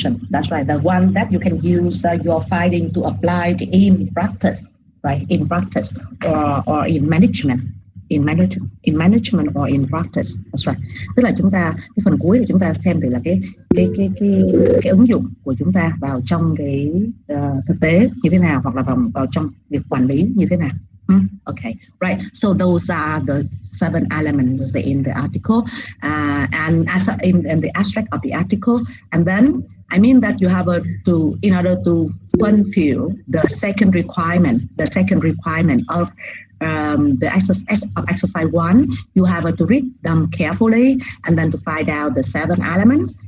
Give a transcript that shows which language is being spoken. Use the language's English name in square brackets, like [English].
[English] That's right, the one that you can use your finding to apply it in practice, right? In practice or in management. In management or in practice. That's right. [Vietnamese] Tức là chúng ta cái phần cuối là chúng ta xem thử là cái ứng dụng của chúng ta vào trong cái thực tế như thế nào, hoặc là vào trong việc quản lý như thế nào. [English] Okay, right. So those are the 7 elements in the article, and as in the abstract of the article. And then I mean that you have to, in order to fulfill the second requirement of the exercise 1, you have to read them carefully and then to find out the 7 elements.